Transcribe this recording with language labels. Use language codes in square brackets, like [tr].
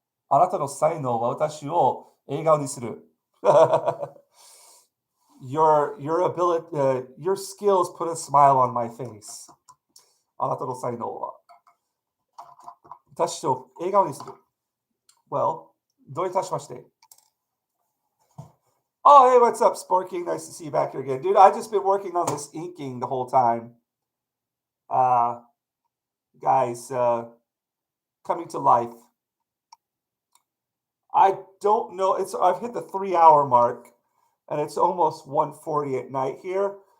[ja] あなたの才能は私を笑顔にする。 [en] your ability, your skills put a smile on my face. [ja] あなたの才能は私を笑顔にする。 Well, どういたしまして。 [en] Oh, hey, what's up, Sporking? Nice to see you back here again. Dude, I just been working on this inking the whole time. Uh, guys, coming to life. I don't know. I've hit the 3 hour mark, and it's almost 1:40 at night here.